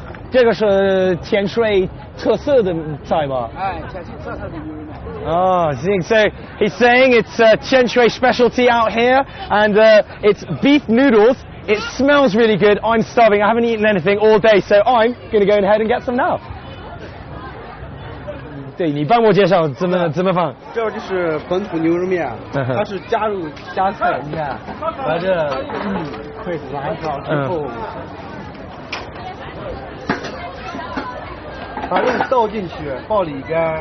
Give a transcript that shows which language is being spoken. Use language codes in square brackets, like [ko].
[zh] 这个是Tianshui特色的菜吗？哎，Tianshui特色的牛肉面。 [en] Oh, so he's saying it's Tianshui specialty out here, and it's beef noodles. It smells really good. I'm starving. I haven't eaten anything all day, so I'm going to go ahead and get some now. [zh] 对，你帮我介绍怎么放。这就是本土牛肉面，它是加菜面，把这会拉上之后，把肉倒进去，爆里边。